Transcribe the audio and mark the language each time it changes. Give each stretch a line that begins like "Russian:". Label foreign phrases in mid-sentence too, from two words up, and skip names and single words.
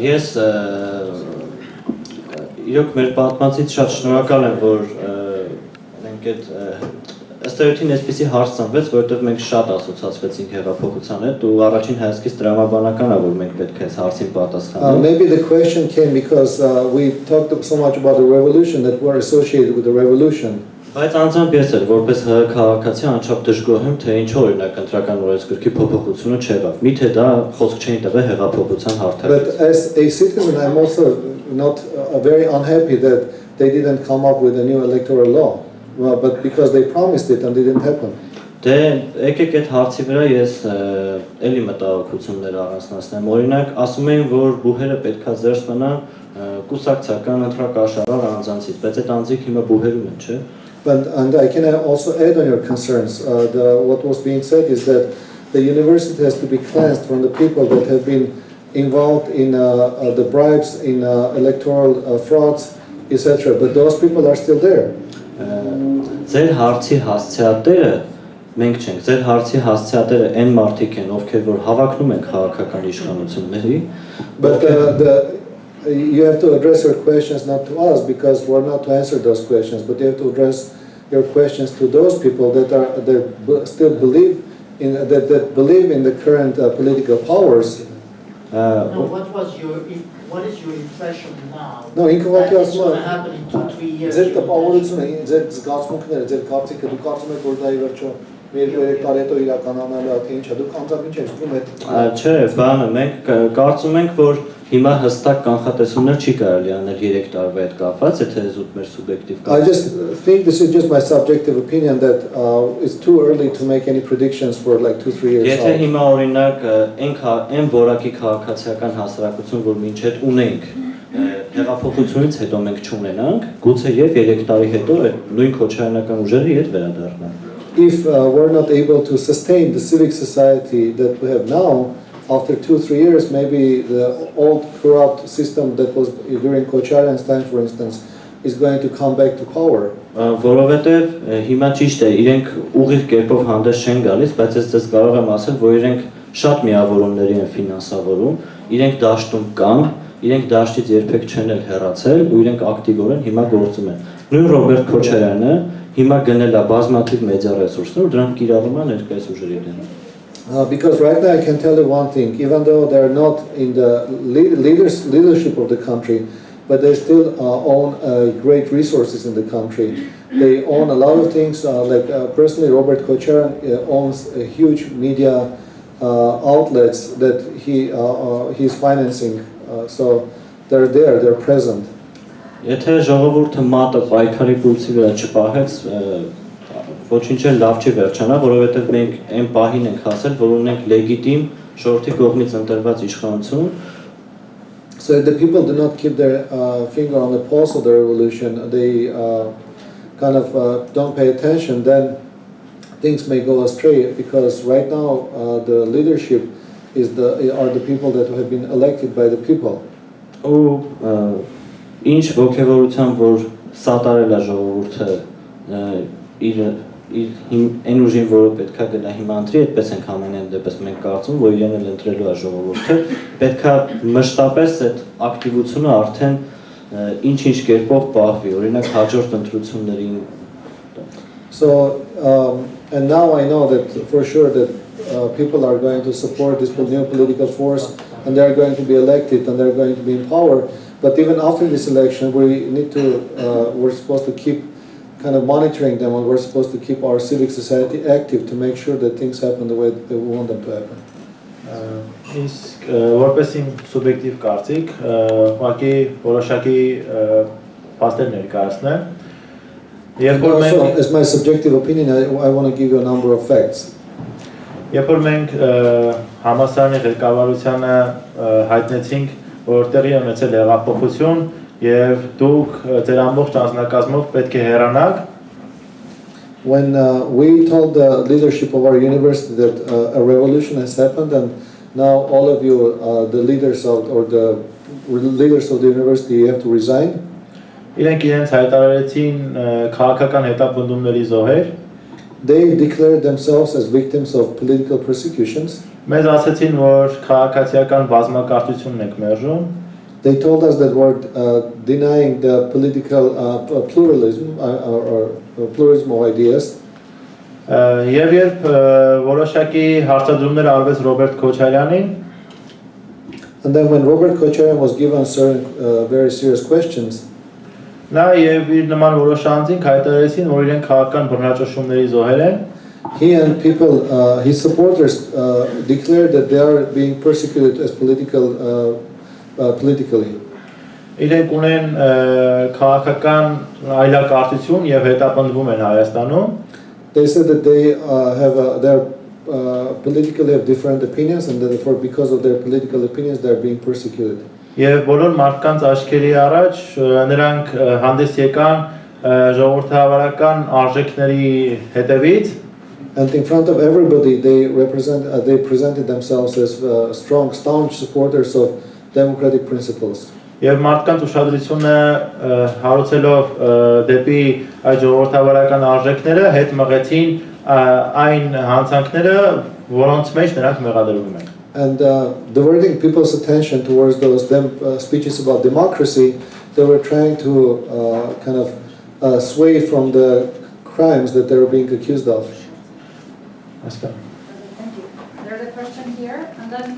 Armenian: Ես իրոք մեր պատմածից շատ շնորհակալ եմ, որ մենք այդ ըստ էության այսպեսի հարց ծնվեց, որովհետև մենք շատ ասոցացվեցինք հեղափոխության հետ ու առաջին հայացքից տրամաբանական է, որ մենք պետք է այս հարցին պատասխանենք։
English: Maybe the question came because we talked so much about the revolution that were associated with the revolution.
Armenian: Բայց անձամբ ես էլ որպես քաղաքացի անչափ դժգոհ եմ, թե ինչու օրինակ ընտրական օրենսգրքի փոփոխությունը չեղավ։ Միթե դա խոսք չէին տվել հեղափոխության հարթակից։
English: But as a citizen, I'm also not very unhappy that they didn't come up with a new electoral law. But because they promised it and it didn't happen.
Armenian: Դե եկեք այդ հարցի վրա ես էլի մտահոգություններ առանձնացնեմ։ Օրինակ ասում էին, որ բուհերը պետքա զերծ մնան կուսակցական ընտրակաշարար անձանցից, բայց այդ անձիկ հիմա բուհերում են, չէ՞։
English: And I can also add on your concerns. What was being said is that the university has to be cleansed from the people that have been involved in the bribes, in electoral frauds, etc. But those people are still there.
Armenian: Ձեր հարցի հասցեատերը մենք չենք, ձեր հարցի հասցեատերը այն մարդիկ են, ովքեր որ հավակնում են քաղաքական իշխանությունների,
English: But you have to address your questions not to us because we're not to answer those questions, but you have to address your questions to those people that still believe in that believe in the current political powers. No, what is your impression now? No, That it's going to happen in 2-3 years.
Armenian: Ձեր տպավորությունը, ձեր զգացմունքները, ձեր կարծիքը, դուք կարծում եք, որ դա ի վերջո 2-3 տարի հետո իրականանալու է, թե ինչ է, դուք անձամբ ինչ եք զգում այդ։ Չէ, բանը մենք կարծում ենք, որ հիմա հստակ կանխատեսումներ չի կարելի անել 3 տարվա հետ կապված, եթե զուտ մեր սուբյեկտիվ
English: I just think this is just my subjective opinion that it's too early to make any predictions for like 2-3 years.
Armenian: Եթե հիմա օրինակ այն որակի քաղաքացիական հասարակություն, որ մինչ հետ ունենք, հեղափոխությունից հետո մենք չունենանք, գուցե եւ 3 տարի հետո նույն քոչարանական ուժերի հետ վերադառնանք։
English: If we're not able to sustain the civic society that we have now, after 2-3 years, maybe the old corrupt system that was during Kocharyan's time, for instance, is going to come back to power.
Armenian: Որովհետև հիմա ճիշտ է, իրենք ուղիղ կերպով հանդես չեն գալիս, բայց ես ձեզ կարող եմ ասել, որ իրենք շատ միավորումների են ֆինանսավորում, իրենք դաշտում կան, իրենք դաշտից երբեք չեն էլ հեռացել ու իրենք ակտիվորեն հիմա գործում են։ Նույն Ռոբերտ Քոչարյանը հիմա գնել է բազմաթիվ մեդիա ռեսուրսներ ու դրանք կիրառում են ներկայիս ուժերի դեմ։
English: Because right now I can tell you one thing, even though they're not in the leadership of the country, but they still own great resources in the country. They own a lot of things, personally Robert Kocharyan owns a huge media outlets that he's financing, so they're there, they're present.
Armenian: Եթե ժողովուրդը մատը պայքարի պուլսի վրա չպահեց, ոչինչ էլ լավ չի վերջանա, որովհետև մենք այն պահին ենք հասել, որ ունենք լեգիտիմ ժողովրդի կողմից ընտրված իշխանություն.
English: So if the people do not keep their finger on the pulse of the revolution, they kind of don't pay attention, then things may go astray because right now the leadership are the people that have been elected by the people.
Armenian: Ու ինչ ողջավորությամբ որ սատարել է ժողովուրդը իր այն ուժին, որը պետքա գնա հիմա ընտրի, այդպես ենք ամենայն դեպս մենք կարծում, որ իրեն էլ ընտրելու է ժողովուրդը, պետքա մշտապես այդ ակտիվությունը արդեն ինչ-ինչ կերպով պահվի, օրինակ հաջորդ ընտրություններին.
English: So and now I know that for sure that people are going to support this new political force and they are going to be elected and they are going to be in power. But even after this election, we're supposed to keep kind of monitoring them, and we're supposed to keep our civic society active to make sure that things happen the way that we want them to happen.
Armenian: Իսկ որպես իմ սուբյեկտիվ կարծիք, ուղղակի որոշակի փաստեր ներկայացնեմ։
English: As my subjective opinion, I want to give you a number of facts.
Armenian: Երբ որ մենք համասարանի ղեկավարությանը հայտնեցինք, որ տեղի ունեցել հեղափոխություն եւ դուք ձեր ամբողջ անձնակազմով պետք է հեռանաք.
English: When we told the leadership of our university that a revolution has happened and now all of you, the leaders of the university, you have to resign.
Armenian: Իրենք իրենց հայտարարեցին քաղաքական հետապնդումների զոհեր.
English: They declared themselves as victims of political persecutions.
Armenian: Մեզ ասացին, որ քաղաքացիական բազմակարծությունն եք մերժում.
English: They told us that we're denying the political pluralism or pluralism of ideas.
Armenian: Եվ երբ որոշակի հարցադրումներ արվեց Ռոբերտ Քոչարյանին,
English: And then when Robert Kocharian was given certain very serious questions,
Armenian: նա եւ իր նման որոշ անձինք հայտարարեցին, որ իրենք քաղաքական բռնաճնշումների զոհեր են,
English: he and people, his supporters, declared that they are being persecuted as politically.
Armenian: իրենք ունեն քաղաքական այլակարգություն եւ հետապնդվում են Հայաստանում,
English: They said that they politically have different opinions, and therefore, because of their political opinions, they are being persecuted.
Armenian: եւ բոլոր մարդկանց աչքերի առաջ նրանք հանդես եկան ժողովրդավարական արժեքների հետևից
English: And in front of everybody, they presented themselves as strong, staunch supporters of democratic principles.
Armenian: եւ մարդկանց ուշադրությունը հարուցելով դեպի այդ ժողովրդավարական արժեքները հետ մղեցին այն հանցանքները, որոնց մեջ նրանք մեղադրվում են։
English: And diverting people's attention towards those speeches about democracy, they were trying to kind of sway from the crimes that they were being accused of. Thank you. There's a question here, and then...